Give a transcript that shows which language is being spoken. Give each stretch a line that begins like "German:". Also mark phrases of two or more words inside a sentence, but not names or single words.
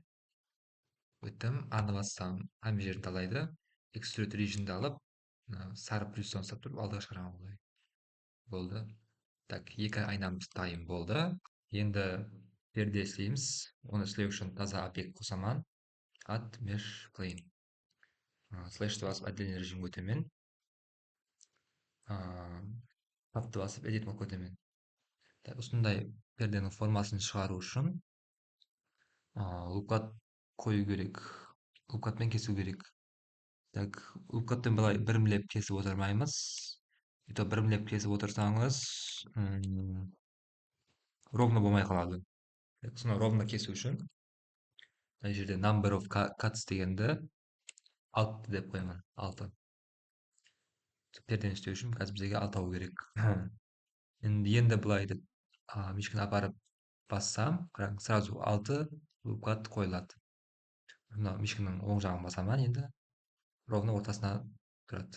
Kazakh: Өттім, аны бассам, ана жерін талайды.
English: Extrude region'ді
Kazakh: алып, сары плюстан ұстап тұрып, алдыға шығарамын бұлай. Болды. Екі айнамыз дайын болды. Енді перде істейміз. Оны істеу үшін таза объект қосамын.
English: Add mesh plane.
Kazakh: Слэшті басып,
Russian: отдельный режимге
Kazakh: өтемін. Tab'ты басып, edit модқа өтемін. Осындай перденің формасын шығару үшін лупкат қою керек. Лупкатпен кесу керек. Лупкаттан былай бірімлеп кесіп отырмаймыз. сөйтіп бірімлеп кесіп отырсаңыз ровно болмай қалады. Соны ровно кесу үшін мына жерде
English: number of cuts
Kazakh: дегенді 6 деп қоямын. 6. Пердені істеу үшін қазір бізге 6 алу керек. Енді былай деп мишканы апарып бассам, қараңыз, сразу 6 кат қойылады. Мына мишканың оң жағын басамын, енді ровно ортасына тұрады.